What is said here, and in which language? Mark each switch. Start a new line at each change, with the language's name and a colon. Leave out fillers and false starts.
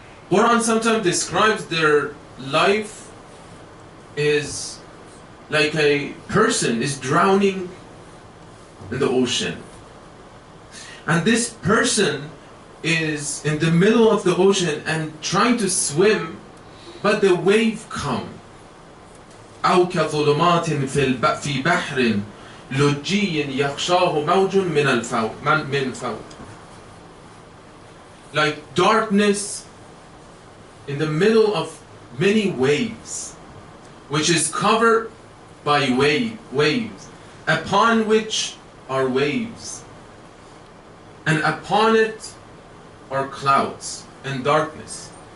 English: Quran sometimes describes their life is like a person is drowning in the ocean. And this person is in the middle of the ocean and trying to swim, but the wave come.
Arabic: أو كظلمات في بحر لجي يغشاه موج من فوق.
English: Like darkness in the middle of many waves, which is covered by waves, upon which are waves, and upon it are clouds and darkness.